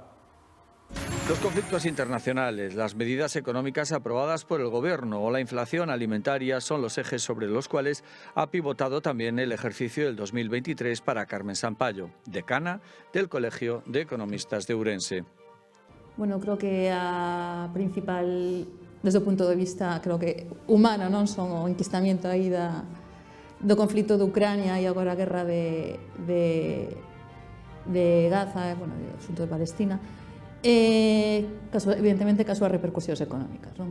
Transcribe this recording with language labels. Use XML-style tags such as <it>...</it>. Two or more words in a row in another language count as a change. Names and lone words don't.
<es>Los conflictos internacionales, las medidas económicas aprobadas por el Gobierno o la inflación alimentaria son los ejes sobre los cuales ha pivotado también el ejercicio del 2023 para Carmen Sampayo, decana del Colegio de Economistas de Ourense.</es> <gl>Bueno, creo que a principal, desde o punto de vista, creo que humano, non son o enquistamento aí do conflito de Ucrania e agora a guerra de Gaza, bueno, do asunto de Palestina, evidentemente que as súas repercusións económicas, non?</gl>